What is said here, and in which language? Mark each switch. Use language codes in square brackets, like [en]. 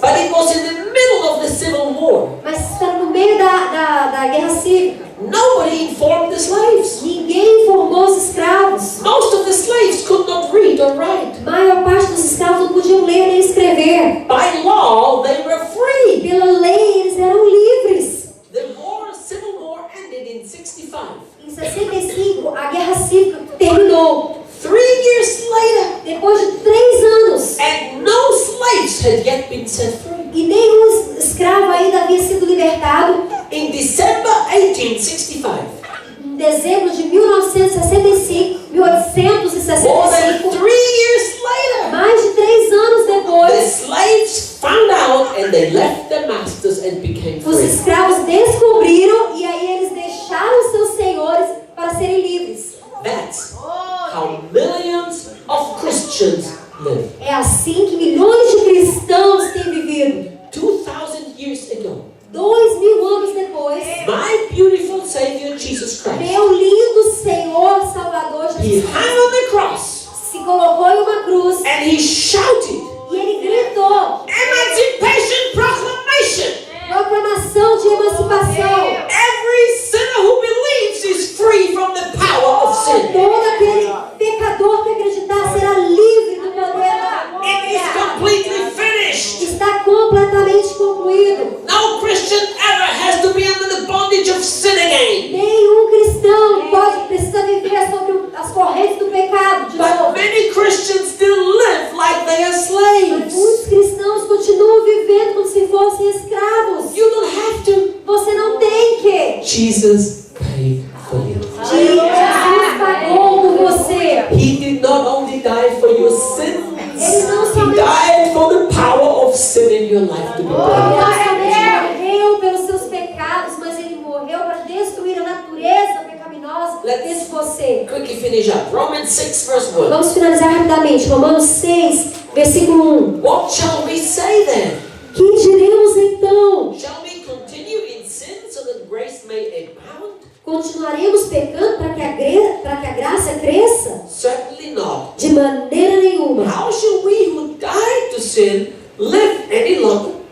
[en] But it was in the middle of the Civil War. [pt] Mas está no meio da guerra cívica. [en] Nobody informed the slaves. [pt] Ninguém informou os escravos. [en] Most of the slaves could not read or write. [pt] A maior parte dos escravos não podiam ler nem escrever. [en] By law, they were free. [pt] Pela lei, eles eram livres. [en] The Civil War ended in 65. [pt] Em 65, a guerra cívica terminou. [en] 3 years later, [pt] Depois de 3 anos, [en] and no slaves had yet been set free. [pt] e nenhum escravo ainda havia sido libertado, [en] In December 1865, [pt] em dezembro de 1865, [en] more than 3 years later, [pt] mais de 3 anos [en] the [pt] depois, [en] slaves found out and they left their masters and became [pt] os [en] free. [pt] escravos descobriram e aí eles deixaram seus senhores para serem livres. [en] That's how millions of Christians live. [pt] É assim que milhões de cristãos têm vivido. [en] 2,000 years ago, [pt] 2000 anos depois, [en] my beautiful Savior Jesus Christ, [pt] meu lindo Senhor Salvador [en] He [pt] Jesus [en] hung on the cross [pt] se colocou em uma cruz [en] and He shouted, [pt] e ele gritou, [en] Emancipation Proclamation! [pt] proclamação de emancipação. [en] Every sinner who believes is free from the power of sin. [pt] Todo aquele pecador que acreditar será livre do poder da [en] It is completely finished. [pt] Está completamente concluído. [en] No Christian ever has to be under the bondage of sin again. [pt] Nenhum cristão precisa viver sobre as correntes do pecado de [en] But [pt] novo. [en] many Christians still live like they are [pt] Mas [en] slaves. [pt] muitos cristãos continuam vivendo como se fossem escravos. [en] You don't have to. [pt] Você não tem que. [en] Jesus paid for you. [pt] Jesus pagou por você. [en] He did not only die for your sins, [pt] Ele não [en] He [pt] somente [en] died for the power of sin in your life to be [pt] Ele [en] broken. [pt] não somente morreu pelos seus pecados, mas ele morreu para destruir a natureza pecaminosa dentro de você. [en] Quickly finish up. Romans 6 verse 1. [pt] Vamos finalizar rapidamente. Romanos 6, versículo 1. [en] What shall we say then? [pt] Que diremos então? [en] Shall we continue in sin so that grace may abound? [pt] Continuaremos pecando para que a graça cresça? [en] Certainly not. [pt] De maneira nenhuma. [en] How shall we who died to sin live any longer?